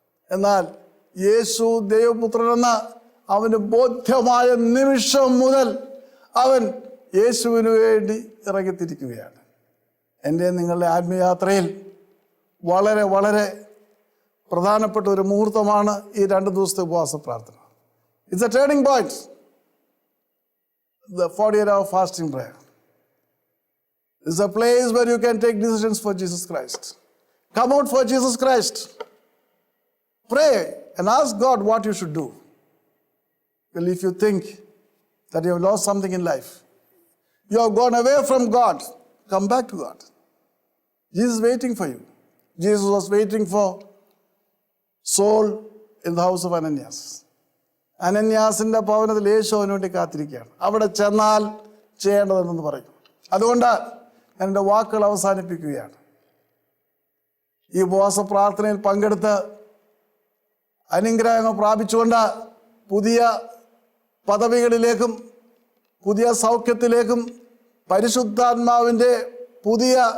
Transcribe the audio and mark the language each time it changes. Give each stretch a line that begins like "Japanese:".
Malayalam: എന്നാൽ യേശു ദൈവപുത്രനെന്ന അവന് ബോധ്യമായ നിമിഷം മുതൽ അവൻ യേശുവിന് വേണ്ടി ഇറങ്ങിത്തിരിക്കുകയാണ്. എൻ്റെ നിങ്ങളുടെ ആത്മീയയാത്രയിൽ വളരെ വളരെ പ്രധാനപ്പെട്ട ഒരു മുഹൂർത്തമാണ് ഈ 2 ദിവസത്തെ ഉപവാസ പ്രാർത്ഥന.
English: It's a turning point. The 40-hour fasting prayer is a place where you can take decisions for Jesus Christ. Come out for Jesus Christ. Pray and ask God what you should do. Well, if you think that you have lost something in life, you have gone away from God, come back to God. Jesus is waiting for you. Jesus was waiting for Saul in the house of Ananias.
Malayalam: അനന്യാസിൻ്റെ ഭവനത്തിൽ യേശു അവന് വേണ്ടി കാത്തിരിക്കുകയാണ്. അവിടെ ചെന്നാൽ ചെയ്യേണ്ടതെന്ന് പറയും. അതുകൊണ്ട് ഞാൻ എൻ്റെ വാക്കുകൾ അവസാനിപ്പിക്കുകയാണ്. ഈ ഉപവാസ പ്രാർത്ഥനയിൽ പങ്കെടുത്ത് അനുഗ്രഹങ്ങൾ പ്രാപിച്ചുകൊണ്ട് പുതിയ പദവികളിലേക്കും പുതിയ സൗഖ്യത്തിലേക്കും പരിശുദ്ധാത്മാവിൻ്റെ പുതിയ